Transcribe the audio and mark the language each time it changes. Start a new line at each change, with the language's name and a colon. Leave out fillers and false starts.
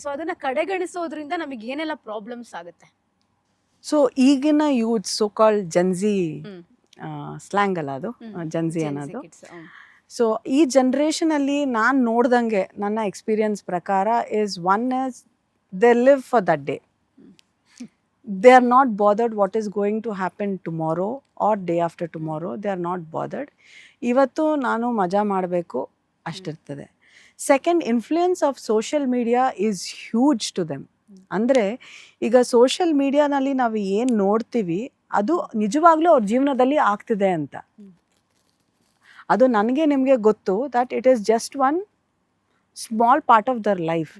Kannada: So ಅದನ್ನು ಕಡೆಗಣಿಸೋದ್ರಿಂದ ನಮಗೆ ಏನೆಲ್ಲ ಪ್ರಾಬ್ಲಮ್ಸ್ ಆಗುತ್ತೆ? ಸೊ ಈಗಿನ ಯೂತ್ ಸೋ ಕಾಲ್ಡ್ ಜನ್ಜಿ ಸ್ಲ್ಯಾಂಗ್ ಅಲ್ಲ ಅದು, ಜನ್ಜಿ ಅನ್ನೋದು. ಸೊ ಈ ಜನ್ರೇಷನಲ್ಲಿ ನಾನು ನೋಡ್ದಂಗೆ ನನ್ನ ಎಕ್ಸ್ಪೀರಿಯನ್ಸ್ ಪ್ರಕಾರ
English: Is they live for that day. They are not bothered what is going to happen tomorrow or day after tomorrow. They are not bothered.
Kannada: ಇವತ್ತು ನಾನು ಮಜಾ ಮಾಡಬೇಕು ಅಷ್ಟಿರ್ತದೆ.
English: Second, influence of social media is huge to them.
Kannada: ಅಂದರೆ ಈಗ social ಮೀಡಿಯಾನಲ್ಲಿ ನಾವು ಏನು ನೋಡ್ತೀವಿ ಅದು ನಿಜವಾಗ್ಲೂ ಅವ್ರ ಜೀವನದಲ್ಲಿ ಆಗ್ತಿದೆ ಅಂತ. ಅದು ನನಗೆ ನಿಮಗೆ ಗೊತ್ತು
English: That it is just one small part of their life.